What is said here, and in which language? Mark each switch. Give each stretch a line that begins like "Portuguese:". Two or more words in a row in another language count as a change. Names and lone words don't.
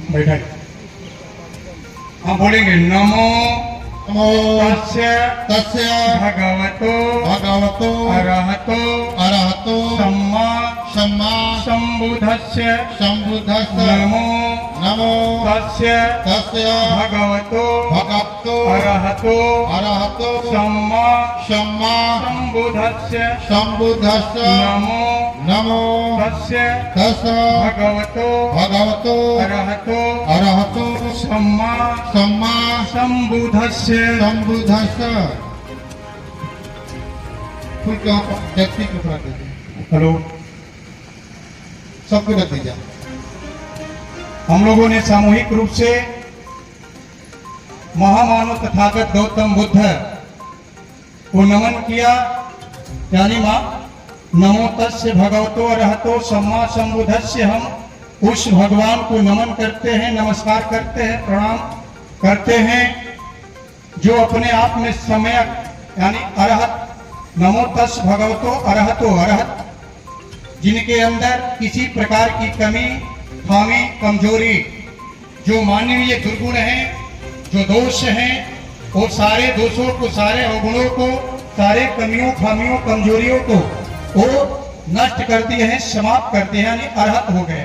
Hindi: बैठक। हम बोलेंगे नमो
Pali: नमो तस्य तस्य भगवतो भगवतो अरहतो अरहतो सम्मा सम्मा संबुद्धस्य संबुद्धस्य नमो नमो तस्य तस्य भगवतो भगवतो अरहतो अरहतो सम्मा सम्मा संबुद्धस्य संबुद्धस्य नमो नमो तस्य तस्य भगवतो भगवतो अरहतो अरहतो सम्मा सम्मा संबुद्धस्य संबुद्धस्य।
Hindi: खुद को व्यक्ति को थोड़ा दे दीजिए, हेलो, सबको रख दीजिए। हम लोगों ने सामूहिक रूप से महामानव तथागत गौतम बुद्ध को नमन किया। यानी मां
Pali: नमो तस्य भगवतो अरहतो सम्मा संबुद्धस्य।
Hindi: हम उस भगवान को नमन करते हैं, नमस्कार करते हैं, प्रणाम करते हैं जो अपने आप में सम्यक यानी अरहत।
Pali: नमो तस् भगवतो अरहतो,
Hindi: अरहत जिनके अंदर किसी प्रकार की कमी खामी कमजोरी जो मानवीय दुर्गुण हैं, जो दोष हैं, वो सारे दोषों को, सारे अवगुणों को, सारे कमियों खामियों कमजोरियों को वो नष्ट करती है, समाप्त करते हैं, यानी अरहत हो गए।